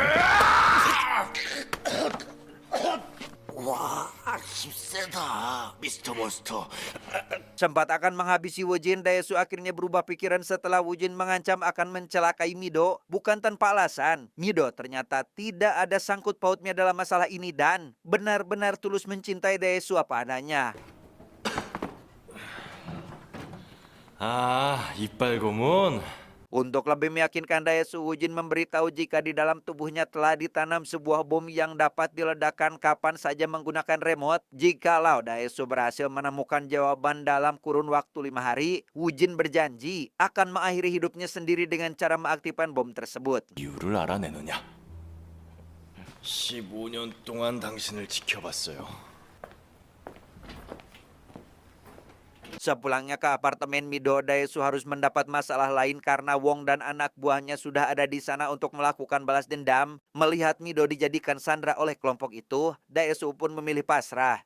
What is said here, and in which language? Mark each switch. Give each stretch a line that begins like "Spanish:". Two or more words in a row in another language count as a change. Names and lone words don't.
Indonesian: Sempat akan menghabisi Woo-jin, Daesu akhirnya berubah pikiran setelah Woo-jin mengancam akan mencelakai Mido. Bukan tanpa alasan, Mido ternyata tidak ada sangkut pautnya dalam masalah ini dan benar-benar tulus mencintai Daesu apa adanya.
Korean: 아, 이빨 고문.
Indonesian: Untuk lebih meyakinkan Daesu, Woo-jin memberitahu jika di dalam tubuhnya telah ditanam sebuah bom yang dapat diledakkan kapan saja menggunakan remote. Jikalau Daesu berhasil menemukan jawaban dalam kurun waktu 5 hari, Woo-jin berjanji akan mengakhiri hidupnya sendiri dengan cara mengaktifkan bom tersebut.
Korean: 이유를 알아내느냐? 15년 동안 당신을 지켜봤어요.
Indonesian: Sepulangnya ke apartemen Mido, Daesu harus mendapat masalah lain karena Wong dan anak buahnya sudah ada di sana untuk melakukan balas dendam. Melihat Mido dijadikan sandera oleh kelompok itu, Daesu pun memilih pasrah.